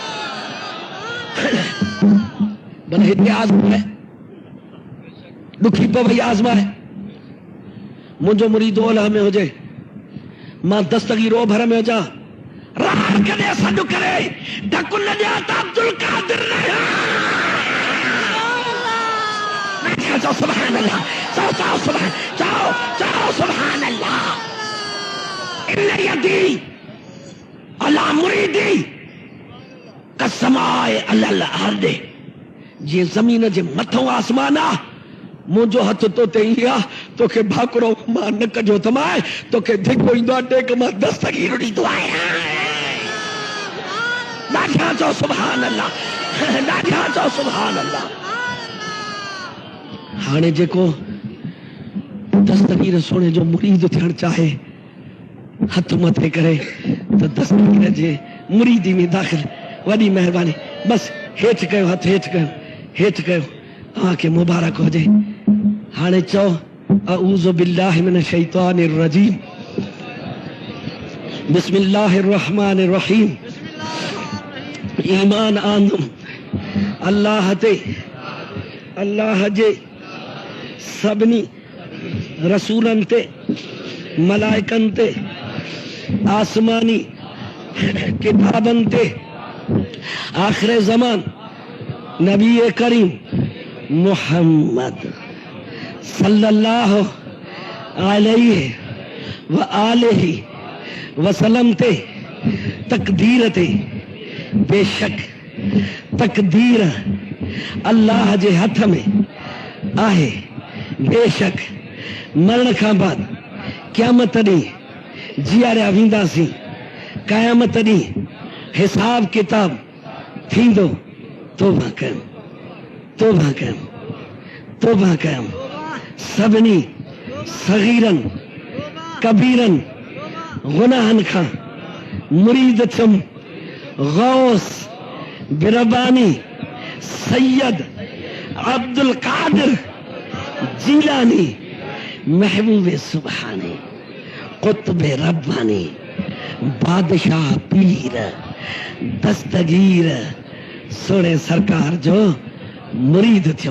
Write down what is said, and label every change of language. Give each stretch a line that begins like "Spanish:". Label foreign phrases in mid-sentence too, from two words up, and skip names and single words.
Sindhi: भले हिते आज़माए ॾुखी पवई आज़माए मुंहिंजो मुरीद ओलह में हुजे मां दस्तगीर ओभर में हुजां रार कॾहिं सॾु करे ढकु न ॾियां त अब्दुल कादिर चओ
Arabic: سبحان الله
Sindhi: चओ
Arabic: سبحان الله إن يدي على مريدي كسماء على الأرض
Sindhi: जीअं ज़मीन जे मथों आसमान आहे मुंहिंजो हथ तो ते ई आहे तोखे भाकुरो मां न कजो तमाए तोखे धिको ईंदो आहे टेक मां दस्तगीर ॾींदो आहियां ॾाढा चओ
Arabic: سبحان الله
Sindhi: ॾाढा चओ
Arabic: سبحان الله
Sindhi: हाणे जेको दस्तगीर सोने जो मुरीद थियण चाहे हथ मथे करे त दस्तगीर जे मुरीदी में दाख़िल वॾी महिरबानी बस हेठि कयो हथ हेठि कयो तव्हांखे मुबारक हुजे हाणे चओ
Arabic: أعوذ بالله من الشيطان الرجيم بسم الله الرحمن الرحيم
Sindhi: ईमान आंदुम अल्लाह ते अल्लाह जे सभिनी रसूलनि ते मलाइकनि ते आसमानी किताबनि ते आख़िर ज़मान नबी करीम मुहम्मद
Arabic: صلى الله عليه و آله وسلم
Sindhi: ते तकदीर ते बेशक तकदीर अल्लाह जे हथ में आहे बेशक मरण खां बाद क़यामत ॾींहुं जीआरिया वेंदासीं क़यामत ॾींहुं हिसाब किताब थींदो तौबा कयमि सभिनी सगीरनि कबीरनि गुनाहनि खां مرید تھم غوث بربانی سید عبد القادر جیلانی محبوب سبحانی قطب ربانی بادشاہ پیر دستگیر سونے سرکار جو مرید تھم.